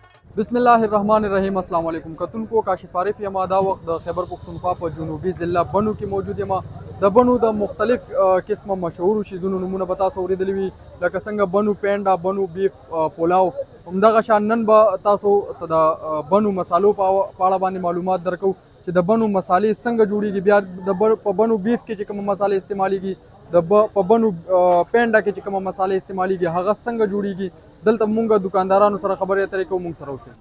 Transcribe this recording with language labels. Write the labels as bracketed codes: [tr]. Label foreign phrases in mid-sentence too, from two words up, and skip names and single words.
[ar] بسم الله الرحمن الرحيم السلام علیکم [ps] کتونکو کاشف عارف یمه دا وخت د खैबर पख्तूनख्वा په جنوبي ضلع بنو کې موجود یم د بنو د مختلف قسمه مشهور شیزونو نمونه به تاسو اورېدلي وي لکه څنګه بنو پینډا بنو بیف پولاو همدغه شان نن به تاسو ته د بنو مسالو په اړه باندې معلومات درکو چې د بنو مسالې څنګه جوړیږي بیا په بنو بیف کې چې کومه مسالې استعمالیږي په بنو پینډا کې چې کومه مسالې استعمالیږي هغه څنګه جوړیږي دلته مونږ دکاندارانو سره خبرې اترې کوو مونږ سره اوسئ.